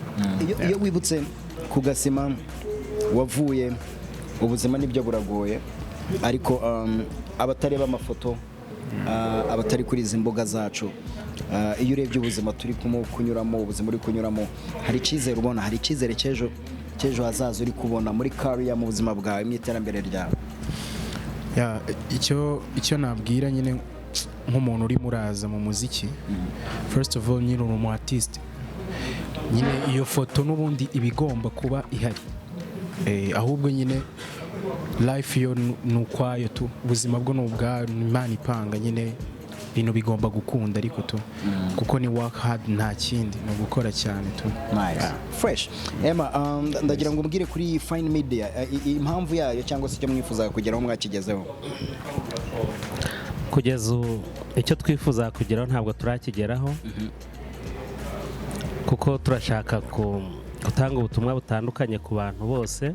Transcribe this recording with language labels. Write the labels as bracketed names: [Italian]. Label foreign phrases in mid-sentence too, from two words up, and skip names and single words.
[Kinyarwanda] iyo wibutse ku gasima wavuye ubuzima nibyo buragoye ariko abatareba amafoto abatari kuri izi mbuga zacu iyo urebye ubuzima turi kunyuramo ubuzima uri kunyuramo hari icyizere ubona hari icyizere cy'ejo hazaza uri kubona muri career mu buzima bwawe mu iterambere ryawe icyo nabwira nyine nk'umuntu uri muraza mu muziki [English] first of all [Kinyarwanda] nyine umu artist nyine iyo foto n'ubundi ibigomba kuba ihari ahubwo nyine life yo nukwayo tu ubuzima bwo n'ubwa Imana ipanga nyine ibintu bigomba gukunda ariko tu kuko ni [English] work hard [Kinyarwanda] nta kindi no gukora cyane tu fresh Emma ndagira ngo umbwire kuri Fine Media impamvu yayo cyangwa se icyo mwifuza kugeraho mwakigezeho kugeza icyo twifuza kugeraho ntabwo turakigeraho kuko turashaka gutanga ubutumwa butandukanye ku bantu bose